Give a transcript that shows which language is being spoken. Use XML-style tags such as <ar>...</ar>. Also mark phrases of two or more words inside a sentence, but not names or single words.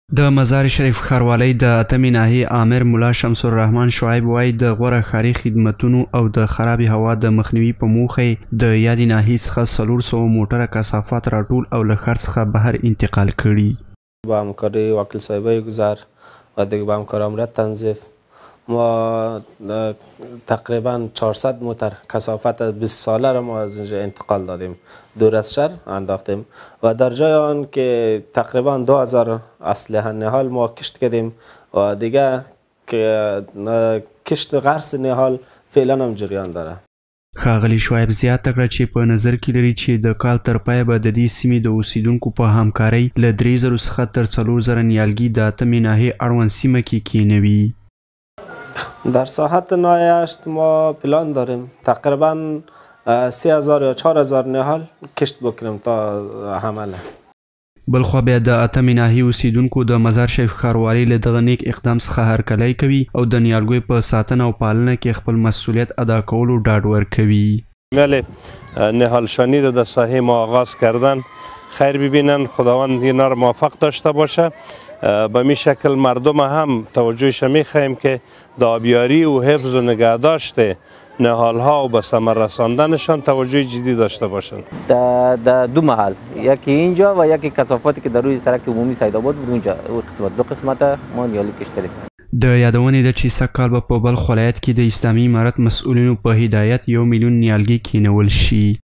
<ps>د مزار شریف ښاروالۍ د اتمې ناحیې آمر ملا شمس الرحمن شعیب وایي د غوره ښاري خدمتونو او د خرابې هوا د مخنیوي په موخه د یادې ناحیې څخه 400 موټره کثافات راټول او له ښار څخه بهر انتقال کړي.</ps> <fa>با همکاری وکیل صاحبه گذر و دیگه با همکار امارت تنظیف ما تقریبا 400 موتر کثافت 20 ساله را ما از اینجا انتقال دادیم، دور از شهر انداختیم و در جای آن که تقریبا 2000 اسلحه نهال ما کشت کردیم و دیگه که کشت غرس نهال فعلا هم جریان داره.</fa> <ps>ښاغلي شعیب زیاته کړه چې په نظر کې لري چې د کال تر پایه به د دې سیمې د اوسیدونکو په همکارۍ له 3000 څخه تر 4000 نیالګي د اتمې ناحیې اړوند سیمه کې کینوي.</ps> <fa>در ساحت ناحیه 8 ما پلان داریم تقریبا 3000 یا 4000 نهال کشت بکنیم تا حمله.</fa> <ps>بلخوا بیا د اتمې ناحیې اوسیدونکو د مزار شریف ښاروالۍ له دغه نیک اقدام څخه هرکلی کوي او د نیالګیو په ساتنه او پالنه کې خپل مسئولیت ادا کولو ډاډ ورکوي.</ps> <fa>نهالشانی رو در ساحه ما آغاز کردن، خیر ببینن، خداوند اینا رو موفق داشته باشه. به می شکل مردم هم توجهش میخواهیم که د آبیاری و حفظ و نگهداشت نهال ها و به ثمر رساندنشان توجه جدی داشته باشند. در دو محل، یکی اینجا و یکی کثافاتی که در روی سرک عمومی سیدآباد بود اونجا، دو قسمت ما</fa> <ps>نیالګي کشت کړي. د یادونې ده چې سږ کال به په بلخ ولایت کې د اسلامي امارت مسؤلینو په هدایت 1 میلیون نیالګي کینول شي.</ps>